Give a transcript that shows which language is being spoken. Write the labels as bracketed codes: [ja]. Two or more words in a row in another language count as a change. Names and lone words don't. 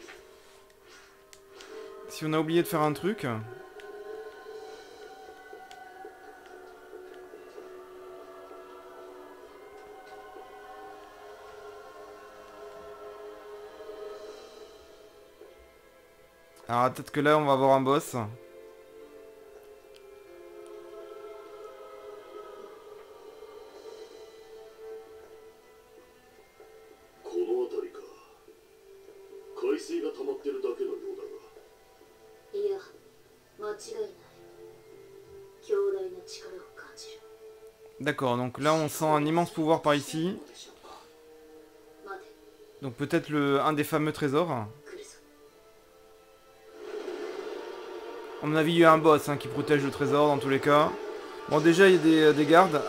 [fr] Si on a oublié de faire un truc. Alors peut-être que là on va avoir un boss. [ja] この辺りか。海水が溜まってるだけのようだが。いや、間違いない。強大な力を感じる。 [fr] D'accord, donc là on sent un immense pouvoir par ici. Donc peut-être un des fameux trésors. À mon avis il y a un boss qui protège le trésor dans tous les cas. Bon déjà il y a des gardes.